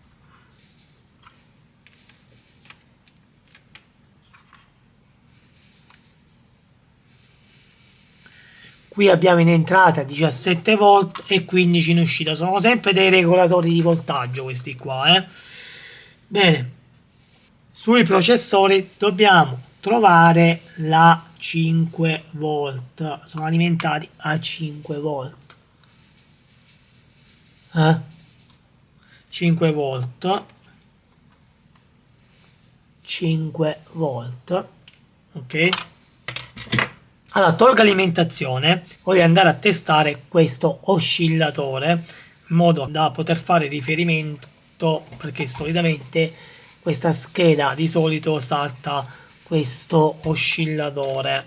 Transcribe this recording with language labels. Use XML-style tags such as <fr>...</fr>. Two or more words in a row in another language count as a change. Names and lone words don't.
<it>Qui abbiamo in entrata 17 volt e 15 in uscita. Sono sempre dei regolatori di voltaggio questi qua. Bene, sui processori dobbiamo trovare la 5 volt. Sono alimentati a 5 volt. 5 volt. 5 volt. Ok. Allora, tolgo alimentazione, voglio andare a testare questo oscillatore in modo da poter fare riferimento, perché solitamente questa scheda di solito salta questo oscillatore.</it>